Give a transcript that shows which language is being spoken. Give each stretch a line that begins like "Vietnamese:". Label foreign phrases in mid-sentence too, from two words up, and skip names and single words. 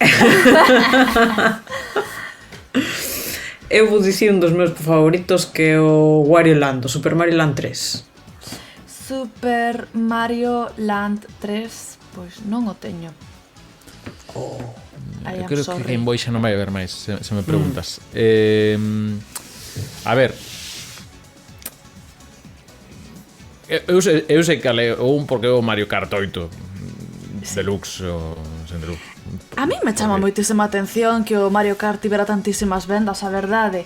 Galician: eu vou dicir un dos meus favoritos que é o Wario Land, o Super Mario Land 3. Super Mario Land 3, pois non o teño.
English: I
Galician: Eu
English: am
Galician: creo que
English: sorry.
Galician: Game Boy xa non vai haber máis, se me preguntas. A ver. Eu sei que ale o un porque é o Mario Kart 8 Deluxe ou sen Deluxe. A mí me chama moitísima atención que o Mario Kart tivera tantísimas vendas, a verdade.